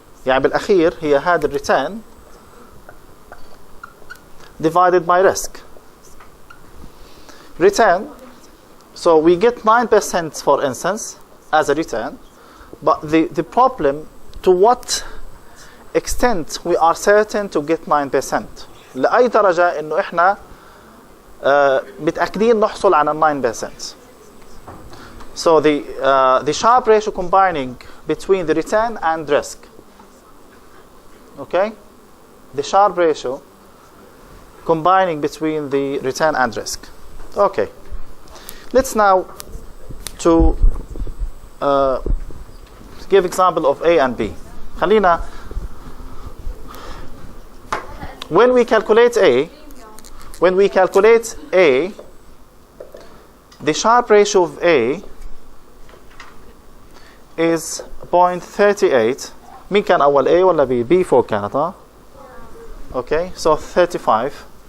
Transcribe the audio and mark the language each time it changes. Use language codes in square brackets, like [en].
[ar] يعني بالأخير هي هذا [en] return divided by risk. Return, so we get 9% for instance as a return, but the problem to what extent we are certain to get 9%. [ar] لأي درجة إنه إحنا متأكدين نحصل على 9%. [en] So the Sharpe ratio combining between the return and risk. Okay? The Sharpe ratio combining between the return and risk. Okay. Let's now to give example of A and B. [ar] خلينا [en] when we calculate A, the Sharpe ratio of A is 0.38. [ar] مين كان أول A ولا B؟ B 4 كانت ها؟ [en] Okay, so 35.